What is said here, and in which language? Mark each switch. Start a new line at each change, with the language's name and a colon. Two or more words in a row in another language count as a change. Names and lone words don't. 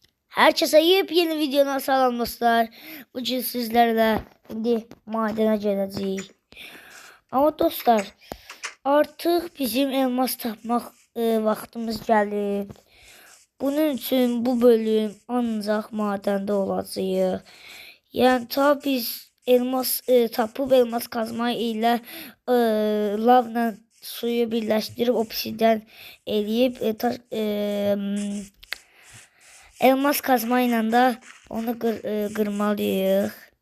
Turkish: Herkese yepyeni videodan salam dostlar. Bugün sizlerle indi madene geleceğiz.
Azerbaijani: Ama dostlar artık bizim elmas tapmaq vaxtımız gəlib.
Turkish: Bunun için bu bölüm
Azerbaijani: ancaq madəndə olacağıq. Yəni ta biz elmas tapıb elmas kazma ilə lavla suyu birləşdirib obsidian eləyib elmas kazma ilə də onu qırmalıyıq.